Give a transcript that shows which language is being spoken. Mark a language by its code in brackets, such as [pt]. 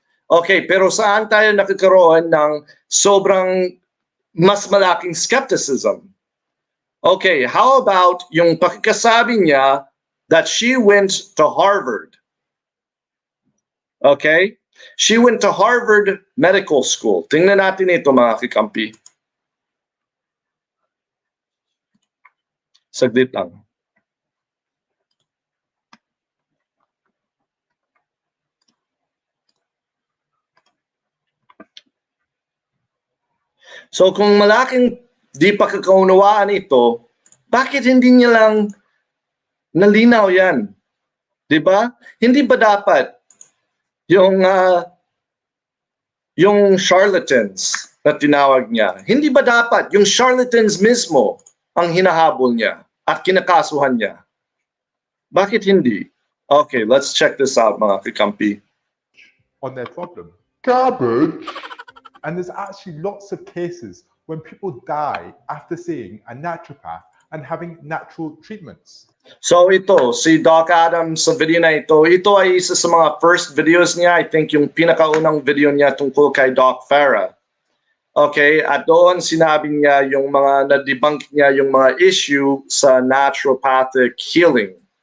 [tl] Okay, pero saan tayo nakakaroon ng sobrang mas malaking skepticism? [en] Okay, how about [tl] yung pakikasabi niya [en] that she went to Harvard? Okay? She went to Harvard Medical School. [tl] Tingnan natin ito mga kakampi. Saglit lang. So kung malaking di pagkakaunawaan ito, bakit hindi niya lang nalinaw yan? Diba? Hindi ba dapat yung charlatans na tinawag niya, hindi ba dapat yung charlatans mismo ang hinahabol niya at kinakasuhan niya? Bakit hindi? [en] Okay, let's check this out mga kakampi. On their problem. Garbage! And there's actually lots of cases when people die after seeing a naturopath and having natural treatments. [tl] So ito, si Doc Adam sa video na ito ay isa sa mga first videos niya. [en] I think [tl] yung pinakaunang video niya tungkol kay Doc Farrah. Okay, at doon sinabi niya yung mga na-debunk niya yung mga issue sa naturopathic healing.